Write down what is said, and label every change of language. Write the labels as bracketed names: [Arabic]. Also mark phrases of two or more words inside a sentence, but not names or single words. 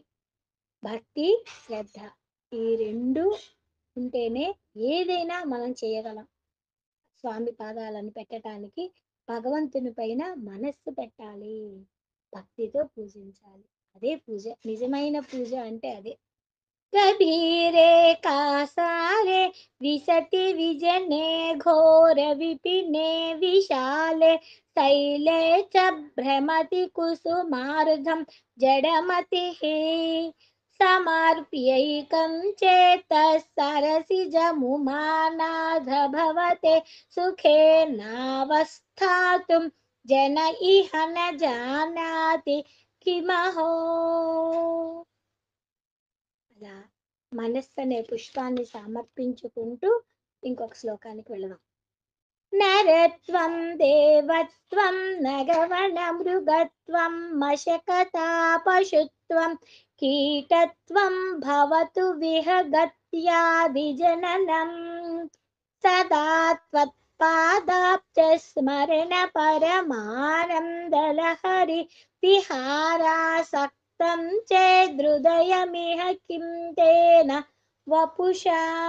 [Telugu] భక్తి, శ్రద్ధ ఈ 2 ఉంటేనే ఏదైనా మనం చేయగలం. స్వామి పాదాలను పెట్టటానికి భగవంతుని పైన మనస్సు పెట్టాలి. భక్తితో పూజించాలి. అదే పూజ. నిజమైన పూజ అంటే అదే. [Sanskrit] कबीरे कासारे विशति विजने घोर विपिने विशाले शैले च भ्रमति कुसुमार्धं जडमतिः समर्प्यैकं चेतः सरसिजमुमानाथ भवते सुखेनावस्थातुं जन इह न जानाति किमहो. [Telugu] అలా మనస్సు అనే పుష్పాన్ని సమర్పించుకుంటూ ఇంకొక శ్లోకానికి వెళదాం. [Sanskrit] నరత్వం దేవత్వం నగవన మృగత్వం మశకతా పశుత్వం కీటత్వం భవతు విహగత్యాదిజననం సదా త్వత్పాదాబ్జ స్మరణ పరమానందలహరి విహారాసక్తం చేదృదయమిహ కిం తేన వపుషా.